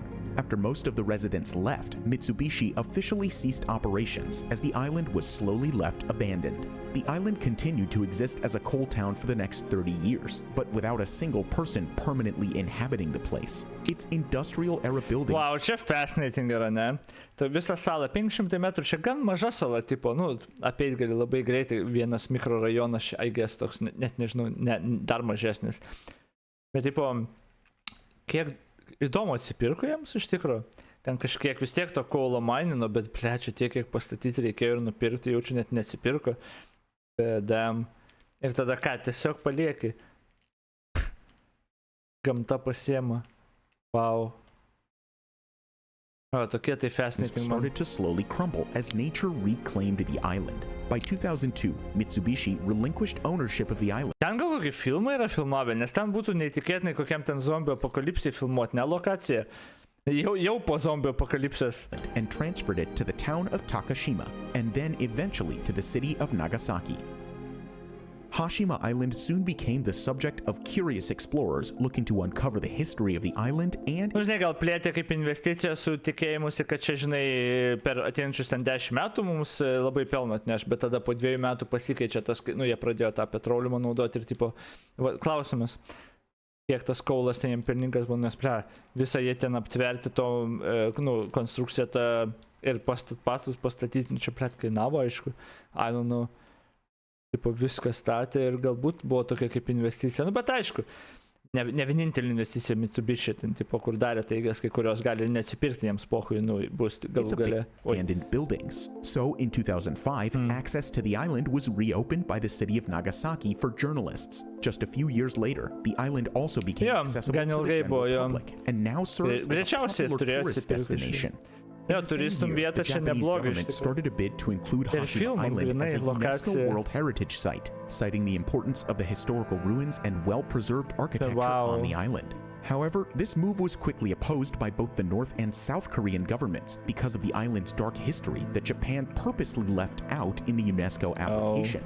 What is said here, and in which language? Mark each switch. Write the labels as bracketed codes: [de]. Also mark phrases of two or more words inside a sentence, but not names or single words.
[en] After most of the residents left, Mitsubishi officially ceased operations as the island was slowly left abandoned. The island continued to exist as a coal town for the next 30 years, but without a single person permanently inhabiting the place. Its industrial-era buildings... [lt] Wow, čia fascinating yra, ne? Tai visa sala 500 metrų, čia gan maža sala, tipo, apeit gali labai greitai, vienas mikrorajonas, [en] I guess, [lt] toks, net nežinau, dar mažesnis. Bet, tipo, kiek įdomu atsipirko jiems iš tikro. Ten kažkiek vis tiek to kaulo mainino, bet plečia tiek, kiek pastatyti reikėjo ir nupirkti, jaučiu net neatsipirko. Bet, ir tada ką, tiesiog palieki. Gamta pasiema. Wow. O, tokie tai fascinating man. [en] Started to slowly crumble as nature reclaimed the island. By 2002, Mitsubishi relinquished ownership of the island. [lt] Ten gal kokį filmą yra filmavę, nes ten būtų neįtikėtinai kokiam ten zombio apokalipsijai filmuoti, ne lokacija. Jau po zombio apokalipsės. [en] And transferred it to the town of Takashima, and then eventually to the city of Nagasaki. Hashima Island soon became the subject of curious explorers looking to uncover the history of the island and... [lt] Žinai, gal plėtė kaip investicija su tikėjimusi, kad čia, žinai, per ateinančius ten 10 metų mums labai pelno atneš, bet tada po 2 metų pasikeičia tas, jie pradėjo tą petroliumą naudoti ir tipo, klausimas, kiek tas kaulas ten jiem pelningas buvo, nes visą jie ten aptverti to, konstrukciją tą ir pastatus pastatyti, čia kainavo, aišku, [en] I don't know. [lt] Tipo viską statė ir galbūt buvo tokia kaip investicija. Bet aišku, ne vienintelė investicija Mitsubishi, ten, tipo, kur darė taigas, kai kurios gali neatsipirkti jiems pohui, bus galų gale. [en] Abandoned buildings. So in 2005, access to the island was reopened by the city of Nagasaki for journalists. Just a few years later, the island also became accessible to the general public and now serves as a popular tourist destination. [lt] Jo, turistum vieta čia neblogai. [en] The started a bid to include Hashima Island as a UNESCO World Heritage Site, citing the importance of the historical ruins and well-preserved architecture on the island. However, this move was quickly opposed by both the North and South Korean governments because of the island's dark history that Japan purposely left out in the UNESCO application.